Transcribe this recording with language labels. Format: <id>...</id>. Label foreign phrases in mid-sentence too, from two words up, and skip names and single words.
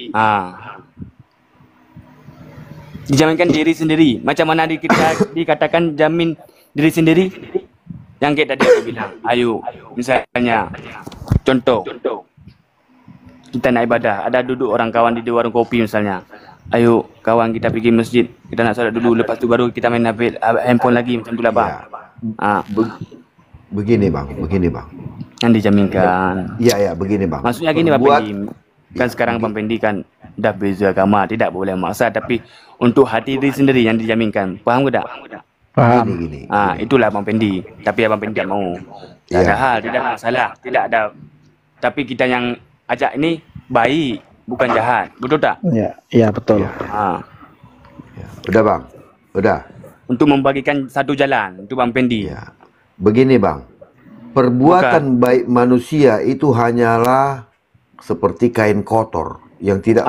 <ms>Dijaminkan diri sendiri. Macam mana kita dikatakan jamin diri sendiri? Yang kayak tadi aku bilang, ayo, misalnya, contoh, kita nak ibadah, ada duduk orang kawan di warung kopi misalnya. Ayo, kawan kita pergi masjid, kita nak salat dulu, lepas tu baru kita main handphone lagi, macam tu lah, Bang. Ya. Begini bang, Yang dijaminkan. Iya, begini bang. Maksudnya gini, Bang Pendi, kan sekarang Bang Pendi kan dah beza agama, tidak boleh maksa, tapi untuk hati diri sendiri yang dijaminkan. Faham ke tak? Paham. Gini. Itulah Abang Pendi. Tapi Abang Pendi tak mau. Tak ada hal, tidak ada masalah, tidak ada. Tapi kita yang ajak ini baik, bukan jahat. Betul tak? Ya betul. Ya. Udah bang, udah. Untuk membagikan satu jalan untuk Bang Pendi. Ya. Begini bang, perbuatan baik manusia itu hanyalah seperti kain kotor yang tidak</ms>